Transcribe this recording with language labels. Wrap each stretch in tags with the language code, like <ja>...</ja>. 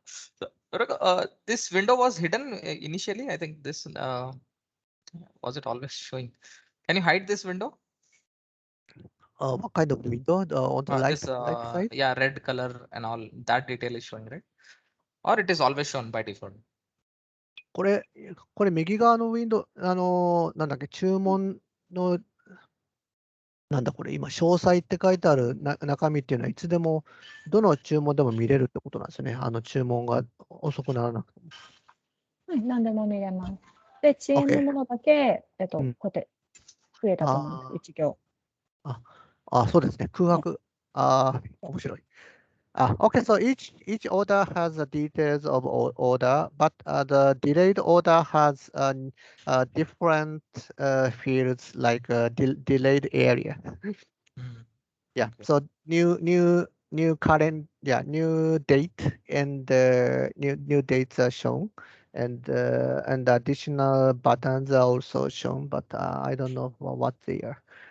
<en>So, this window was hidden initially. I think this was it always showing. Can you hide this window? What kind of window? On the This right side? yeah, red color and all that detail is showing, right? Or it is always shown by default.</en> <ja>これ右側のウィンドウ、なんだっけ、注文の、なんだこれ、今、詳細って書いてある中身っていうのは、いつでも、どの注文でも見れるってことなんですよね。注文が遅くならなくても。はい、何でも見れます。で、遅延</ja> <en>OK</en> <ja>のものだけ、うんこうやって増えたと思うんです、1行。そうですね。空白。面白い。</ja> <en>Okay, so each order has the details of order, but the delayed order has different fields like delayed area. Yeah. Okay. So new current new date and new dates are shown, and additional buttons are also shown, but I don't know what they are.</en>